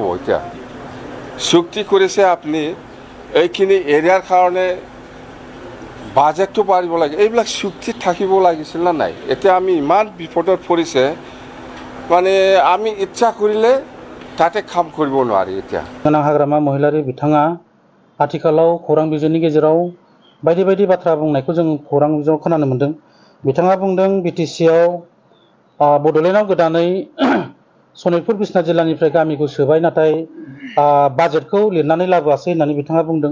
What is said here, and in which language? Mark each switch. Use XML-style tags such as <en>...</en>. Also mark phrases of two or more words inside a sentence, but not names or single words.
<as>এতিয়া চুক্তি কৰিছে আপুনি, এইখিনি এৰিয়াৰ কাৰণে বাজেটটো বাঢ়িব লাগে, এইবিলাক চুক্তি থাকিব লাগিছিল না নাই? এতিয়া আমি ইমান বিপদত পৰিছে, মানে আমি ইচ্ছা কৰিলে তাতে কাম কৰিব নোৱাৰি। এতিয়া</as> <brx>गोनां हाग्रामा महिलारि बिथाङा आथिखालाव खौरां बिजोंनि गेजेराव बायदि बायदि बाथ्रा बुंनायखौ जों खौरां बिजोङाव खोनानो मोन्दों। बिथाङा बुंदों BTCआव बड'लेण्डआव गोदानै सनितपुर बिसनाथ जिल्लानिफ्राय गामिखौ सोबाय, नाथाय बाजेटखौ लिरनानै लाबोआसै होननानै बिथाङा बुंदों।</brx>